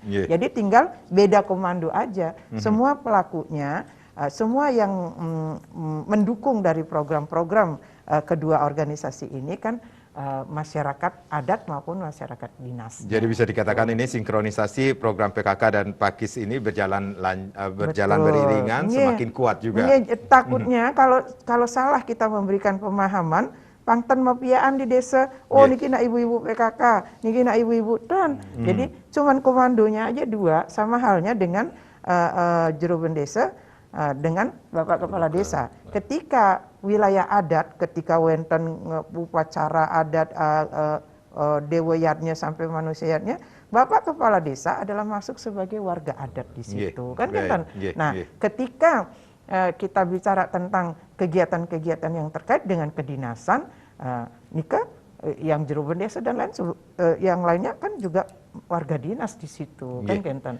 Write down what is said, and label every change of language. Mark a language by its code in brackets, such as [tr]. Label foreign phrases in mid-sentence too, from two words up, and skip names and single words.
[id] Jadi tinggal beda komando aja. Semua pelakunya, semua yang mendukung dari program-program kedua organisasi ini kan masyarakat adat maupun masyarakat dinas. Jadi bisa dikatakan ini sinkronisasi program PKK dan Pakis ini berjalan beriringan, semakin kuat juga. Takutnya kalau salah kita memberikan pemahaman, [ban] pangten mapiaan di desa, niki nak ibu-ibu PKK, niki nak ibu-ibu dan. [id] Jadi cuman komandonya aja 2, sama halnya dengan juru desa dengan Bapak Kepala Desa. Ketika wilayah adat, ketika wenten upacara adat dewayatnya sampai manusianya, Bapak Kepala Desa adalah masuk sebagai warga adat di situ, kan kan. Nah, ketika kita bicara tentang kegiatan-kegiatan yang terkait dengan kedinasan, Nika yang juru desa dan lain yang lainnya kan juga warga dinas di situ, kan Kentan.